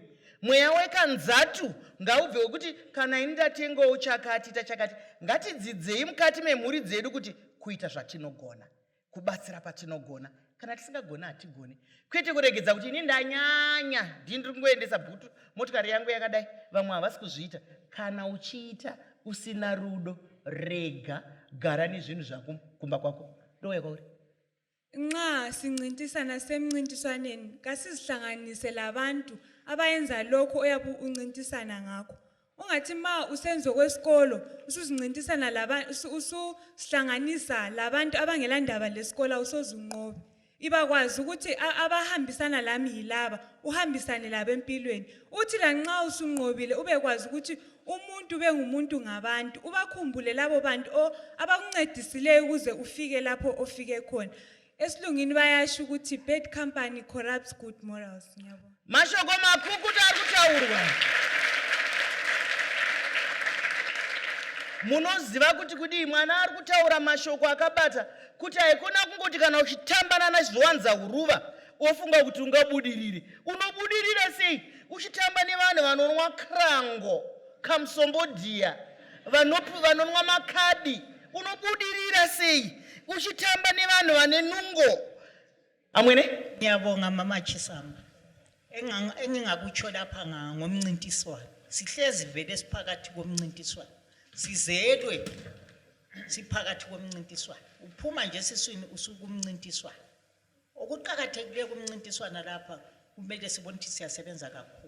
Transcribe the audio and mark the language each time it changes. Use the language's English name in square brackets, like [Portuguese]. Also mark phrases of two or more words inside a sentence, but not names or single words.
[Shona] Mweya wekanzatu ngaubve wekuti kana ini ndatengawo chakati tachakati, ngatidzidzei mukati memhuri dzedu kuti kuita zvatinogona, kubatsira patinogona. Kana tisingagona hatigoni. Kwete kuregedza kuti ini ndanyanya ndiri kungoendesa bhutu motikari yangu yakadai, vamwe havasi kuzviita. Kana uchiita usina rudo, rega, gara nezvinhu zvako kumba kwako. Ndoya kwauri. [North Ndebele] Nxa sincintisana semncintiswaneni kasizihlanganise labantu abayenza lokho oyabe uncintisana ngakho. ungathi ma usenzo kwesikolo usuzincintisana usihlanganisa labantu abangelandaba lesikolo usozunqobe ibakwazi ukuthi abahambisana lami yilaba uhambisane labo empilweni uthi la nxa usunqobile ubekwazi ukuthi umuntu bengumuntu ngabantu ubakhumbule labo bantu abakuncedisileyo ukuze ufike lapho ofike khona esilungini bayasho ukuthi [English] bad company corrupts good morals [North Ndebele] ngiyabona [Shona] mashoko makukuti ari kutaurwa munoziva kuti kudii mwana ari kutaura mashoko akabata kuti haikona kungoti kana uchitambana nachizowanza uruva ofunga kuti ungabudirire unobudirira sei uchitamba nevanhu vanonwa krango kamsombodhiya vanonwa makadi unobudirira sei uchitamba nevanhu vane nungo amwene [North Ndebele] Ngiyabonga Mama Chisamba. Engingakutsho lapha ngomncintiswano. Sihlezi vele siphakathi komncintiswano. Sizelwe siphakathi komncintiswano. Uphuma nje siswini usuku umncintiswano. Okuqhakathekile kumncintiswana lapha kumele sibone ukuthi siyasebenza kakhulu.